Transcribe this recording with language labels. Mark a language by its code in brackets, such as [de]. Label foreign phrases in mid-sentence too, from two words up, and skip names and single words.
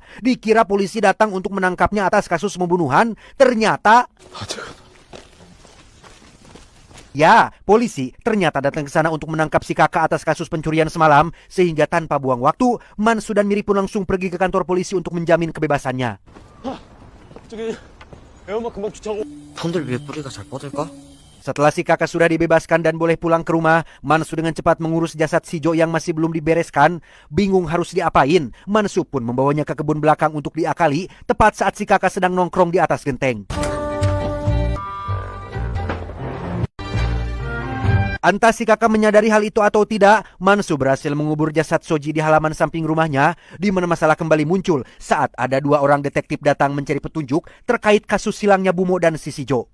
[id] Dikira polisi datang untuk menangkapnya atas kasus pembunuhan, ternyata ya, polisi ternyata datang ke sana untuk menangkap si kakak atas kasus pencurian semalam, sehingga tanpa buang waktu, Mansu dan Miri pun langsung pergi ke kantor polisi untuk menjamin kebebasannya. [ko] 손들 위에 뿌리가 잘 뻗을까? [id] Setelah si kakak sudah dibebaskan dan boleh pulang ke rumah, Mansu dengan cepat mengurus jasad Sijo yang masih belum dibereskan. Bingung harus diapain, Mansu pun membawanya ke kebun belakang untuk diakali, tepat saat si kakak sedang nongkrong di atas genteng. Entah si kakak menyadari hal itu atau tidak, Mansu berhasil mengubur jasad Soji di halaman samping rumahnya, di mana masalah kembali muncul saat ada 2 orang detektif datang mencari petunjuk terkait kasus hilangnya Bumo dan si Sijo.